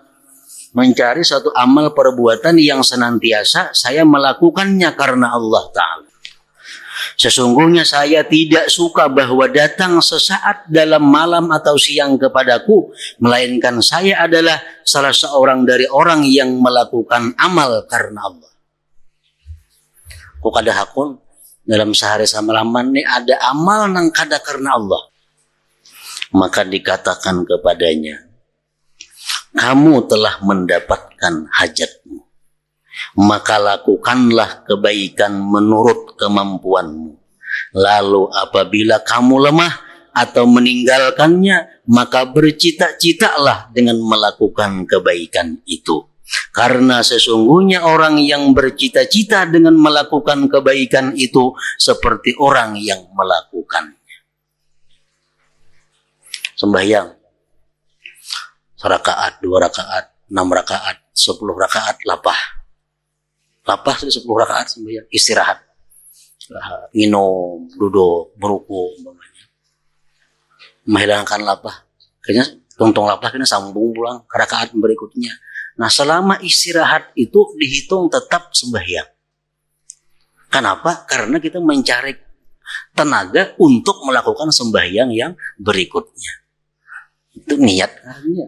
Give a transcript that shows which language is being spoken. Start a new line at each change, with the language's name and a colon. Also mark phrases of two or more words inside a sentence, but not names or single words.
Indonesian: Mencari suatu amal perbuatan yang senantiasa saya melakukannya karena Allah Ta'ala. Sesungguhnya saya tidak suka bahwa datang sesaat dalam malam atau siang kepadaku, melainkan saya adalah salah seorang dari orang yang melakukan amal karena Allah.
Banjar: Kok kada hakun dalam sehari samalaman ini ada amal nang kada karena Allah.
Indonesian: Maka dikatakan kepadanya, kamu telah mendapatkan hajatmu, maka lakukanlah kebaikan menurut kemampuanmu. Lalu apabila kamu lemah atau meninggalkannya, maka bercita-citalah dengan melakukan kebaikan itu. Karena sesungguhnya orang yang bercita-cita dengan melakukan kebaikan itu seperti orang yang melakukan. Sembahyang 1 rakaat, 2 rakaat, 6 rakaat, 10 rakaat, lapah 10 rakaat sembahyang, istirahat, minum, duduk, beruku, menghilangkan lapah,
Banjar: kayaknya tongtong lapah kena sambung pulang
Indonesian: ke rakaat berikutnya. Nah, selama istirahat itu dihitung tetap sembahyang. Kenapa? Karena kita mencari tenaga untuk melakukan sembahyang yang berikutnya. Itu niat artinya.